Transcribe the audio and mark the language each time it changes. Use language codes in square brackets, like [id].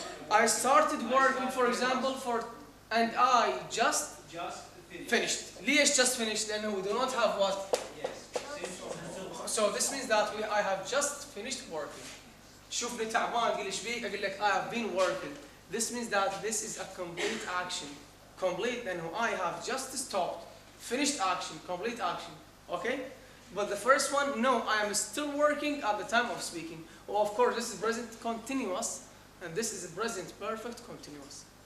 [en] I started working, for example, and I just finished. ليش just finished? لأنه we do not have what? Yes. So this means that I have just finished working. [ar] شوفني تعبان قل ايش بيك أقول لك [en] I have been working. This means that this is a complete action. Complete لأنه I have just stopped. Finished action. Complete action. Okay? But the first one, no, I am still working at the time of speaking. Well, of course, this is present continuous and this is present perfect continuous.